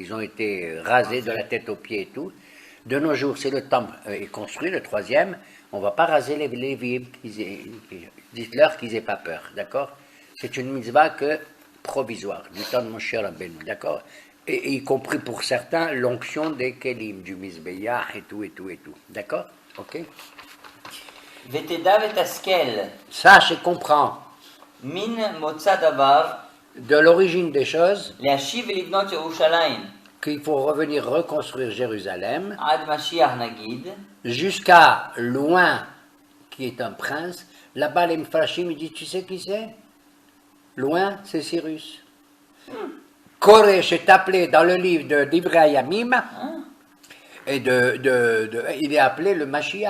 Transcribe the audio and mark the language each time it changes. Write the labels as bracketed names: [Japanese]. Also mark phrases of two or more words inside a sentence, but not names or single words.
[French] Ils ont été rasés de la tête aux pieds et tout. De nos jours, si le temple est construit, le troisième, on ne va pas raser les Lévi'im. Dites-leur qu'ils n'aient pas peur, d'accord? C'est une mitzvah que provisoire, du temps de Moshe Rabbeinu, d'accord? Et y compris pour certains, l'onction des Kélim, du Mizbeah et tout, d'accord? Ok? [Hebrew] ותדע ותשכל, [French] Sache et comprends [Hebrew] מן מוצא דבר, [French] de l'origine des choses [Hebrew] להשיב ולבנות ירושלים, [French] qu'il faut revenir reconstruire Jérusalem [Hebrew] עד משיח נגיד, [French] jusqu'à loin, qui est un prince. Là-bas, les Mfashim, ils disent, tu sais qui c'est? Loin, c'est Cyrus. Koresh est appelé dans le livre d'Ibrahim, et il est appelé le Mashiach.